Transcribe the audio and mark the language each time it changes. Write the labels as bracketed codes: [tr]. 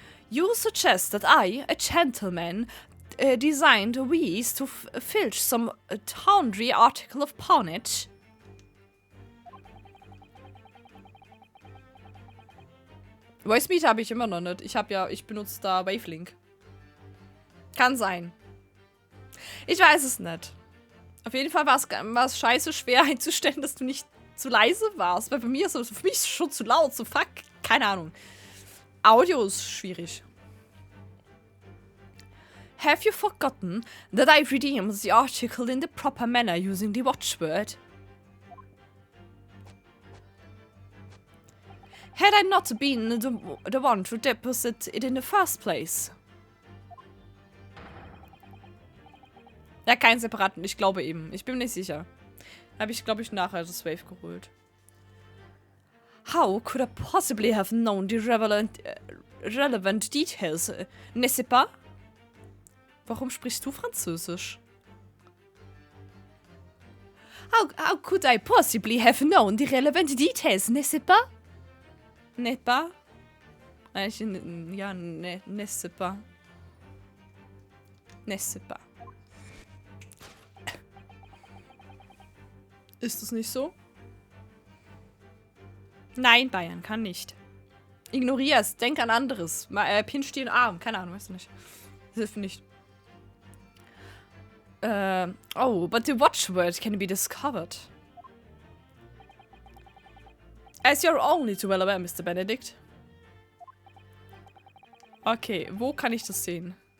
[en] You suggest that I, a gentleman, designed wees to filch some tawdry article of pawnage. [de] Voice Meet habe ich immer noch nicht. Ich benutze da Wavelink. Kann sein. Ich weiß es nicht. Auf jeden Fall war es scheiße schwer einzustellen, dass du nicht zu leise warst. Weil für mich ist es schon zu laut, so fuck. Keine Ahnung. Audio ist schwierig. [en] Have you forgotten that I redeemed the article in the proper manner using the watchword? Had I not been the one to deposit it in the first place? [de] Ja, keinen separaten. Ich glaube eben. Ich bin mir nicht sicher. Habe ich, glaube ich, nachher das Wave geholt. [en] How could I possibly have known the relevant details, [fr] n'est-ce pas? [de] Warum sprichst du Französisch? [en] How could I possibly have known the relevant details, [fr] n'est-ce pas? N'est pas? Ja, n'est-ce pas? N'est-ce pas? [de] Ist es nicht so? Nein, Bayern, kann nicht. Ignorier es, denk an anderes. Pinch dir den Arm, keine Ahnung, weißt du nicht. Das hilft nicht. [en] Oh, but the watchword can be discovered. As you're only too well aware, Mr. Benedict. [de] Okay, wo kann ich das sehen?